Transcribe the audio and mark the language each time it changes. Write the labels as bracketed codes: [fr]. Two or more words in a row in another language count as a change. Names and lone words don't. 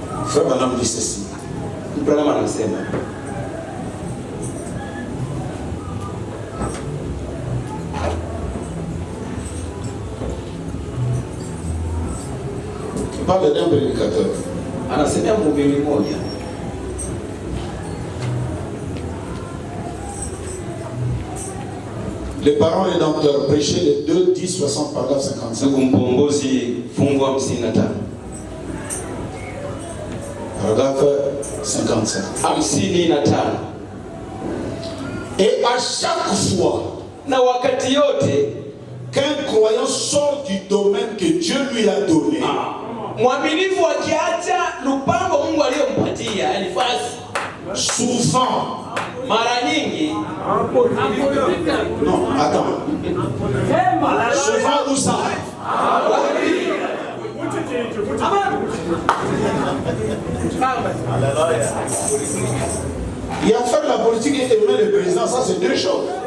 [fr] Frère Branham dit ceci. [sw] Branham anasema [fr] il parle d'un prédicateur. [sw] Anasemea mhubiri mmoja. [fr] Les parents rédempteurs prêchaient les 2, 10, 60, paragraphe 55. [sw] Ndugu mkombozi fungu 55. [fr] Paragraphe 55. 55. Et à chaque fois, [sw] na wakati yote, [fr] qu'un croyant sort du domaine que Dieu lui a donné, [sw] mwaminifu akiacha lupango Mungu aliyompatia, yani fasi, [fr] souvent, [sw] mara nyingi, [fr] non, attends, souvent où ça? Il y a faire la politique et aimer le président, ça c'est deux choses.